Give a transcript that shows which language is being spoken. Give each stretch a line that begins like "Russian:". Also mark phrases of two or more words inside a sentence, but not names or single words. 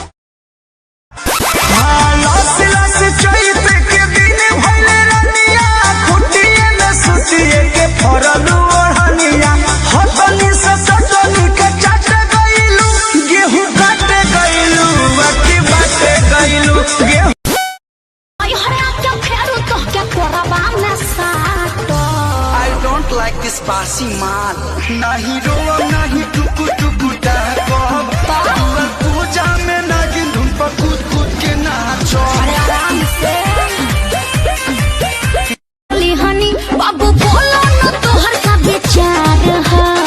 Bhojpuri: लस लस चैत के दिन भइले रनिया, खुटिए न सुतिए के फरलू ओढ़निया। हतनी से सटनी के चाट गइलू, गेहूं काट गइलू, बाकी बाटे गइलू गेहूं।
English: I don't like this
Bhojpuri: बासी माल, नहीं रोवा नहीं टुकु टुकु डाको। दुआ पूजा में नागिन धुन पर कूद कूद के नाचो। हनी बाबू बोलो न तोहर का विचार है।